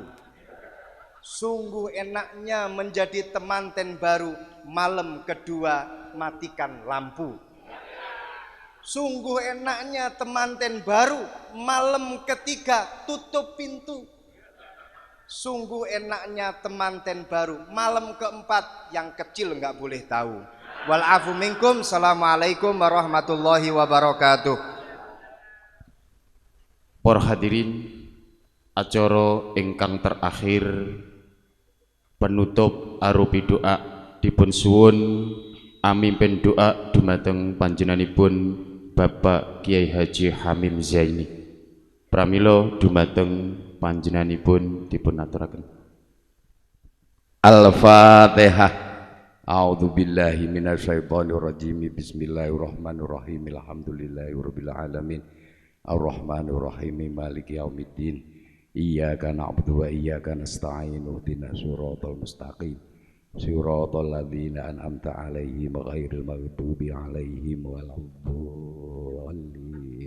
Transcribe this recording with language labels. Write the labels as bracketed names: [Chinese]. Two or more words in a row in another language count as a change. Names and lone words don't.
[Indonesian] Sungguh enaknya menjadi temanten baru malam kedua matikan lampu. Sungguh enaknya temanten baru malam ketiga tutup pintu. Sungguh enaknya temanten baru malam keempat yang kecil nggak boleh tahu. [Arabic] والعفو منكم. السلام عليكم ورحمة الله وبركاته. [Javanese] Para hadirin, acara ingkang terakhir penutup arupi doa dipun suwun amimpin doa dumateng panjenenganipun Bapak Kiai Haji Hamim Zaini. Pramila dumateng panjenenganipun dipun aturaken. Al-Fatihah. [Arabic] أعوذ بالله من الشيطان الرجيم. بسم الله الرحمن الرحيم. الحمد لله رب العالمين. الرحمن الرحيم. مالك يوم الدين. إياك نعبد وإياك نستعين. اهدنا الصراط المستقيم. صراط الذين أنعمت عليهم غير المغضوب عليهم ولا الضالين.